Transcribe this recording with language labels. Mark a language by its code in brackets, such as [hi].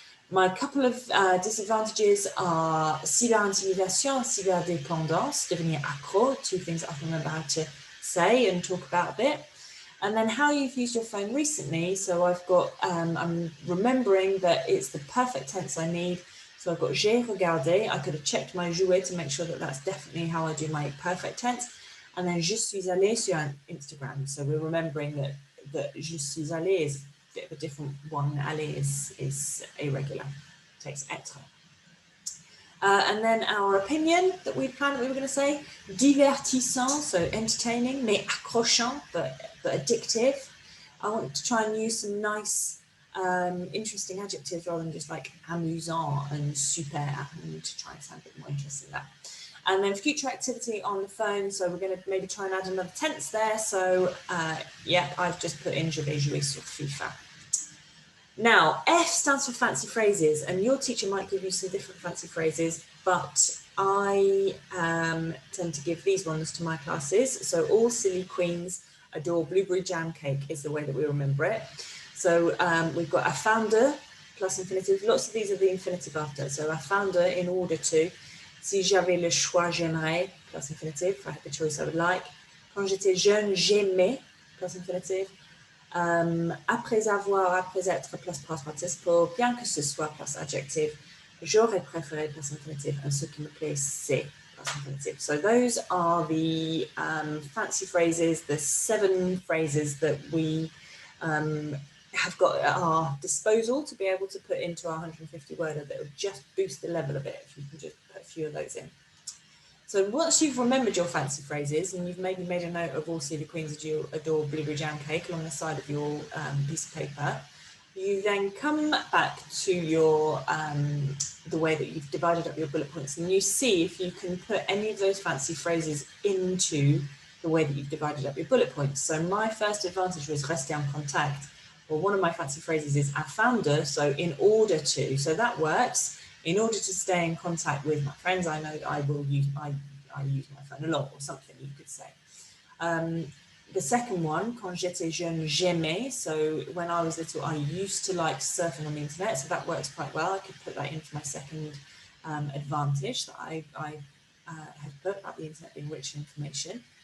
[en] My couple of disadvantages are [fr] cyberintimidation, cyberdépendance, devenir accro, [en] 2 things I can remember how to say and talk about a bit. And then how you've used your phone recently. So I've got, I'm remembering that it's the perfect tense I need. So I've got [fr] j'ai regardé. [en] I could have checked my jouer to make sure that that's definitely how I do my perfect tense. And then [fr] je suis allé sur Instagram. [en] So we're remembering that [fr] je suis allé [en] is a bit of a different one. Allé is irregular. takes être. And then our opinion that we planned we were going to say, divertissant, so entertaining, [fr] mais accrochant, [en] but addictive. I want to try and use some nice, interesting adjectives rather than just like amusant and super, and to try and sound a bit more interesting than that. And then future activity on the phone, so we're going to maybe try and add another tense there. So yeah, I've just put in [fr] je vais jouer sur FIFA. [en] Now, F stands for fancy phrases, and your teacher might give you some different fancy phrases, but I tend to give these ones to my classes. So all silly queens adore blueberry jam cake is the way that we remember it. So we've got I found her plus infinitive. Lots of these are the infinitive after. So I found her in order to. [fr] Si j'avais le choix, j'aimerais [en] plus infinitive. If I had the choice, I would like. [fr] Quand j'étais jeune, j'aimais [en] plus infinitive. [fr] Après être [en] plus past participle, [fr] bien que ce soit [en] plus adjective, [fr] j'aurais préféré plus infinitive, and ce qui me plaît, c'est plus infinitive. [en] So those are the fancy phrases, the 7 phrases that we have got at our disposal to be able to put into our 150 worder that will just boost the level a bit if you can just put a few of those in. So once you've remembered your fancy phrases and you've maybe made a note of all silly queens adore blueberry jam cake along the side of your piece of paper, you then come back to your the way that you've divided up your bullet points, and you see if you can put any of those fancy phrases into the way that you've divided up your bullet points. So my first advantage was [fr] rester en contact. [en] Well, one of my fancy phrases is I found her, so in order to. So that works. In order to stay in contact with my friends, I know that I use my phone a lot, or something you could say. The second one, [fr] quand j'étais jeune, j'aimais. [en] So when I was little, I used to like surfing on the internet. So that works quite well. I could put that into my second advantage that I had put about the internet being rich in information.